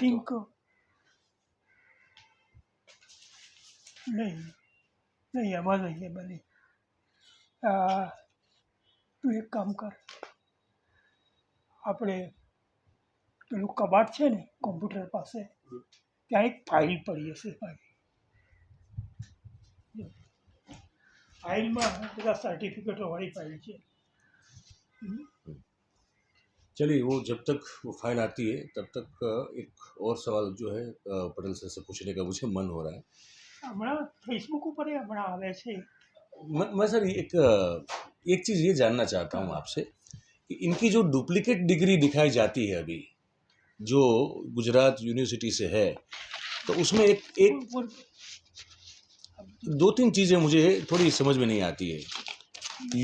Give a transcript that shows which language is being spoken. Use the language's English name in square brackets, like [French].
[Hindi] Think नहीं, नहीं आवाज नहीं है बनी। [Gujarati] તું એક કામ કર, આપણે પેલું કબાટ છે ને કોમ્પ્યુટર પાસે, ત્યાં એક ફાઇલ પડી હશે મારી, ફાઇલમાં બધા સર્ટિફિકેટો વાળી ફાઇલ છે। [Hindi] चलिए, वो जब तक वो फाइल आती है तब तक एक और सवाल जो है पटेल सर से पूछने का मुझे मन हो रहा है। [Gujarati] હમણાં ફેસબુક ઉપર હમણાં આવે છે। [Hindi] मैं सर एक चीज़ ये जानना चाहता हूँ आपसे कि इनकी जो डुप्लीकेट डिग्री दिखाई जाती है अभी, जो गुजरात यूनिवर्सिटी से है, तो उसमें एक एक दो तीन चीज़ें मुझे थोड़ी समझ में नहीं आती है।